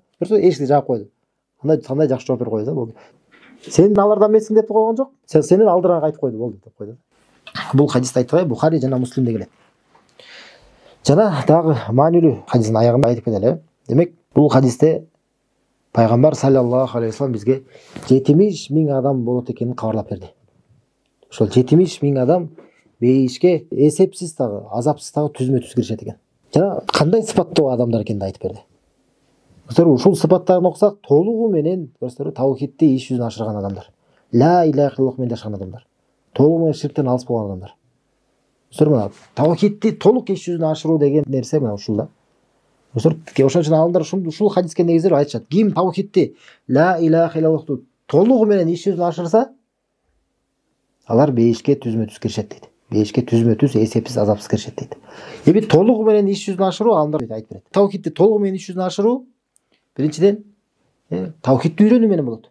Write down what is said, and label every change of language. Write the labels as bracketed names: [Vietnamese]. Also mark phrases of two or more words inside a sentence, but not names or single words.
[Kyrgyz] Көрсө, эшикти жаап койду. Кандай жакшы жооп берип койду да, болду. Сен алардан эмессиң деп койгон жок. Сенен алдыраак айтып койду, болду деп койду. Бул хадисти айтпай, Бухари жана Муслимде келет. Жана дагы маанилүү хадистин аягында айтып кетели. Демек, бул хадисте пайгамбар [Arabic] صلى الله عليه وسلم [Kyrgyz] бизге 70 миң адам болот экенин кабарлап берди. Ошол 70 миң адам бейишке эсепсиз дагы, азапсыз дагы түзмө-түз киришет экен. Жана кандай сыпаттуу адамдар экенин айтып берди. Көрсөңүздөр, ушул сыпаттарын окусак, толугу менен көрсөңүздөр, таухидти иш жүзүнө ашырган адамдар. [Arabic] لا إله إلا الله [Kyrgyz] менен жашаган адамдар. Толугу менен ширктен алыс болгон адамдар. Көрсөңүздөр, мына таухидти толук иш жүзүнө ашыруу деген нерсе мына ушул да. Көрсөңүздөр, ошон үчүн алымдар ушул хадиске негизделип айтышат. Ким таухидти [Arabic] لا إله إلا الله [Kyrgyz] толугу менен иш жүзүнө ашырса, алар бейишке түзмө-түз киришет дейт. Бейишке түзмө-түз эсепсиз азапсыз киришет дейт. Эми толугу менен иш жүзүнө ашыруу алымдар айтып берет. Таухидти толугу менен иш жүзүнө ашыруу биринчиден таухидти үйрөнүү менен болот.